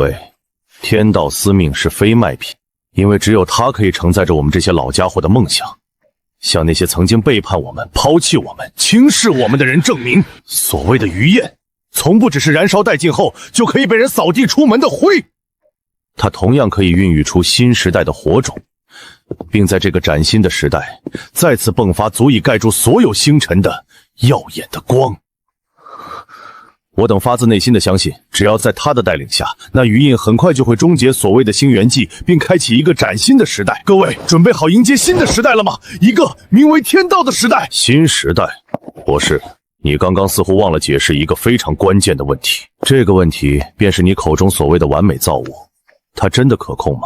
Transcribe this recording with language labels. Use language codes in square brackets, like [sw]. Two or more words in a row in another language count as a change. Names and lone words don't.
[zh] 很遺憾，各位，天道司命是非賣品， 因為只有他可以承載着我們這些老家伙的夢想，向那些曾經背叛我們、拋棄我們、輕視我們的人證明，所謂的余焰，從不只是燃燒殆盡後就可以被人掃地出门的灰，它同樣可以孕育出新時代的火種，並在這個嶄新的時代再次迸發足以蓋住所有星辰的耀眼的光。我等發自內心的相信，只要在他的带领下，那余印很快就会終結所謂的星元紀，並開啟一個嶄新的時代。各位準備好迎接新的時代了嗎？一個名為天道的時代。新時代？博士，你剛剛似乎忘了解釋一個非常關鍵的問題。這個問題便是你口中所謂的完美造物，它真的可控嗎？